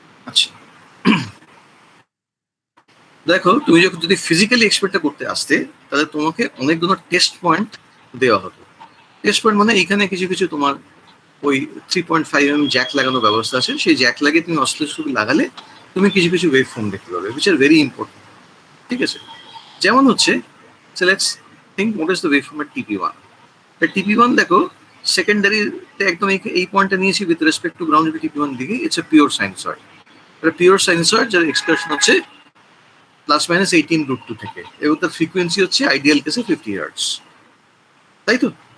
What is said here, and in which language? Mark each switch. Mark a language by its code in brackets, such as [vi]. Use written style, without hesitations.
[bn] আচ্ছা, দেখো তুমি যখন যদি ফিজিক্যালি এক্সপেরিমেন্টটা করতে আসতে, তাহলে তোমাকে অনেকগুলো টেস্ট পয়েন্ট দেওয়া হতো। টেস্ট পয়েন্ট মানে এইখানে কিছু কিছু তোমার ওই 3.5 mm জ্যাক লাগানোর ব্যবস্থা আছে, সেই জ্যাক লাগিয়ে তুমি অসিলোস্কোপ লাগালে তুমি কিছু কিছু ওয়েভ ফর্ম দেখতে পাবে, [en] which are very important. [bn] ঠিক আছে, যেমন হচ্ছে, [en] so let's think what is the waveform at TP1. [bn] TP1 দেখো সেকেন্ডারিতে একদম এই পয়েন্টটা নিয়েছি with respect to ground TP1 দিকে, [en] It's a pure sinusoid. [bn] এটা পিওর সাইনোসয়েড যার এক্সপ্রেশন হচ্ছে প্লাস মাইনাস 18√2 থেকে, এবং তার ফ্রিকোয়েন্সি হচ্ছে আইডিয়াল কেসে 50 হার্টজ, তাই তো?